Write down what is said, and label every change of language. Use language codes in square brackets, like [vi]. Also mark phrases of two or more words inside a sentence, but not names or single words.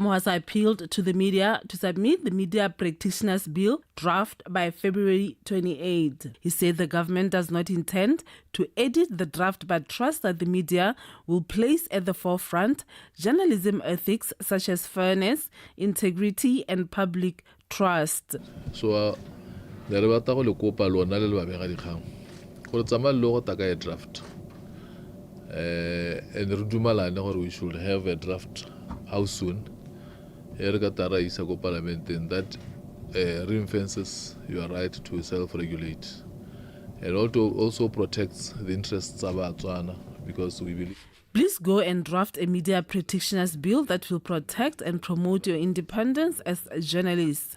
[en] Mohasa appealed to the media to submit the Media Practitioners Bill draft by February 28. He said the government does not intend to edit the draft but trusts that the media will place at the forefront journalism ethics such as fairness, integrity, and public trust. So, [tn] le re batla go le kopa lona le le babega dikgang gore tsamaya le go taka draft. [en] And [tn] re dumalane gore [en] we should have a draft. How soon? Parliament, and that reinforces your right to self-regulate, and also protects the interests of BOTSWANA, because we believe. Please go and draft a Media Practitioners Bill that will protect and promote your independence as a journalist.